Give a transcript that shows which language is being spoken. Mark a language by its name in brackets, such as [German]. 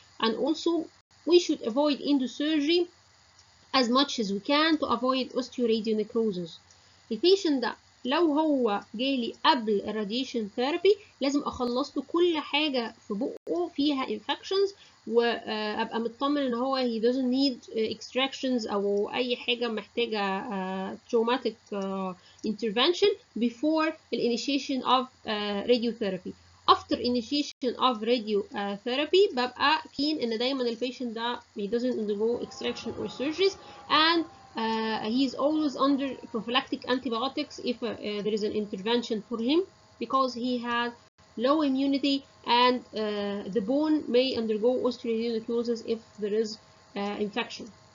[English] And also we should avoid endosurgery as much as we can to avoid osteoradionecrosis. [Arabic] The patient ده لو هو جالي قبل الراديشن ثيرابي لازم اخلص له كل حاجه في بقه فيها infections، وابقى مطمن ان هو [English] he doesn't need extractions [Arabic] او اي حاجه محتاجه [English] traumatic intervention before the initiation of radiotherapy. After initiation of radiotherapy ببقى keen [Arabic] ان دايما البيشنت ده [English] he doesn't undergo extraction or surgeries, and he is always under prophylactic antibiotics if there is an intervention for him, because he has low immunity, and the bone may undergo osteoradionecrosis if there is infection.